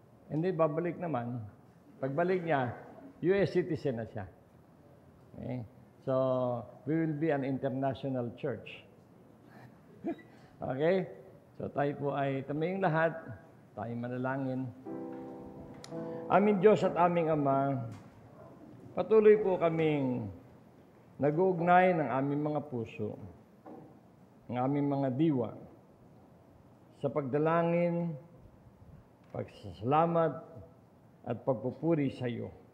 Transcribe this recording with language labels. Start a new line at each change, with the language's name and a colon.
Filipino: Hindi, babalik naman. Pagbalik niya, US citizen na siya.
English: Okay? So, we will be an international church. Okay?
Filipino: So, tayo po ay tamayong lahat. Tayo manalangin. Aming Diyos at aming Ama, patuloy po kaming nag-uugnay ng aming mga puso, ng aming mga diwa, sa pagdalangin, pagsasalamat, at pagpupuri sa iyo.